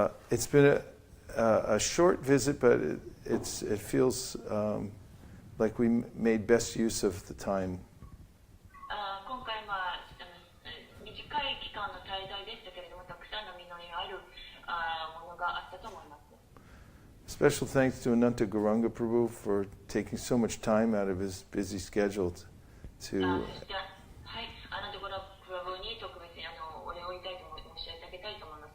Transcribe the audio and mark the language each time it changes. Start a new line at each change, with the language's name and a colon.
English: It's been a short visit, but it feels like we made best use of the time.
Japanese: 今回短い期間の滞在でしたけれども、たくさんの実りがあるものがあったと思います。
English: Special thanks to Ananta Gauranga Prabhu for taking so much time out of his busy schedule to
Japanese: そして、はい、アナンドゴラプラブに特別にお礼を言いたいと申し上げたいと思います。